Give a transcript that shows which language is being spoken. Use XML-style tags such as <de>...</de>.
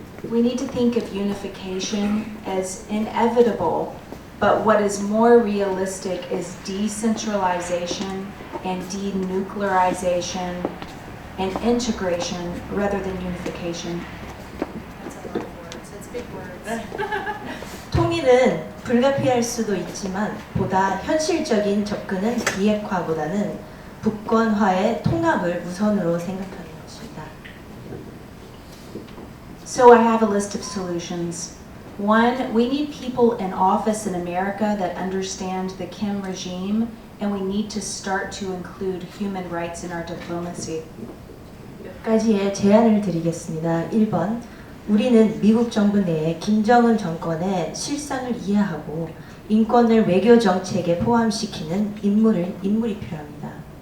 <en>We need to think of unification as inevitable, but what is more realistic is decentralization and denuclearization and integration rather than unification. That's a lot of words. That's big words.</en> <ko>통일은 불가피할 수도 있지만 보다 현실적인 접근은 비핵화보다는 북권화의 통합을 우선으로 생각하는 것입니다.</ko> <en>So I have a list of solutions. One, we need people in office in America that understand the Kim regime, and we need to start to include human rights in our diplomacy.</en> <ko>몇 가지의 제안을 드리겠습니다. 1번, 우리는 미국 정부 내에 김정은 정권의 실상을 이해하고 인권을 외교 정책에 포함시키는 인물이 필요합니다.</ko>